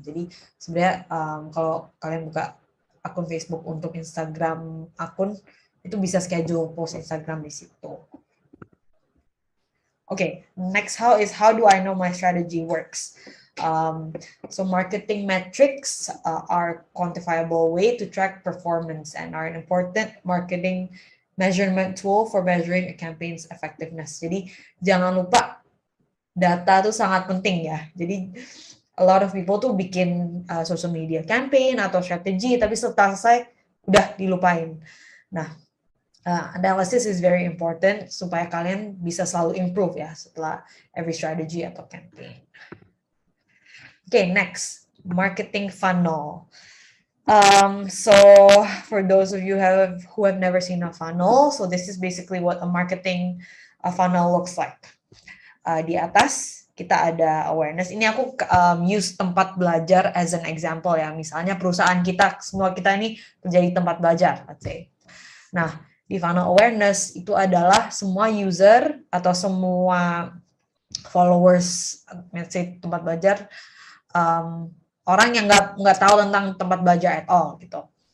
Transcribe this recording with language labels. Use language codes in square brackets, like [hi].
[id] Jadi sebenarnya kalau kalian buka akun Facebook untuk Instagram akun itu bisa schedule post Instagram di situ. [en] Okay, next how do I know my strategy works? So marketing metrics are quantifiable way to track performance and are an important marketing measurement tool for measuring a campaign's effectiveness. [id] Jadi jangan lupa data itu sangat penting ya. Jadi [en] a lot of people [id] tuh bikin social media campaign atau strategi tapi setelah selesai udah dilupain. Nah, [en] analysis is very important [id] supaya kalian bisa selalu improve ya setelah [en] every strategy [id] atau campaign. [en] Okay, next, marketing funnel. So for those of you who have never seen a funnel, so this is basically what a marketing funnel looks like. [id] Di atas kita ada awareness. Ini aku use tempat belajar as an example ya. Misalnya perusahaan kita, semua kita ini menjadi tempat belajar, [en] let's say. [id] Nah, di funnel awareness itu adalah semua user atau semua followers, [en] let's say [id] tempat belajar, orang yang nggak tahu tentang tempat belajar [en] at all [id] gitu.